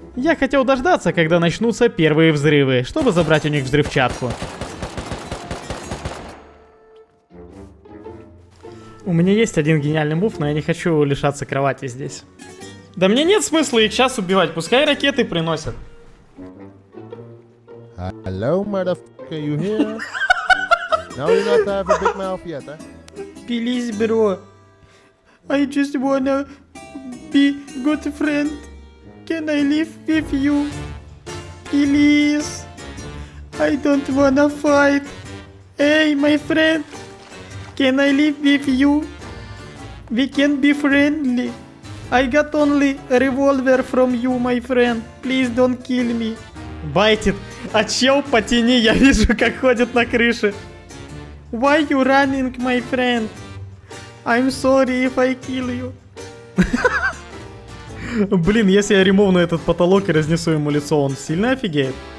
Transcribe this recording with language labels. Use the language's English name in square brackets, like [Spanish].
[Russian] Я хотел дождаться, когда начнутся первые взрывы, чтобы забрать у них взрывчатку. У меня есть один гениальный мув, но я не хочу лишаться кровати здесь. Да мне нет смысла их сейчас убивать, пускай ракеты приносят. [English] Hello, motherfucker, you here? Now you not have a big mouth yet, huh? Please, bro. I just wanna be good friend. Can I live with you? Please. I don't wanna fight. Hey, my friend. Can I live with you? We can be friendly. I got only a revolver from you, my friend. Please don't kill me. [Russian] Байтит. А чел по тени я вижу, как ходит на крыше. [English] Why you running, my friend? I'm sorry if I kill you. [Russian] Блин, если я ремовну этот потолок и разнесу ему лицо, он сильно офигеет.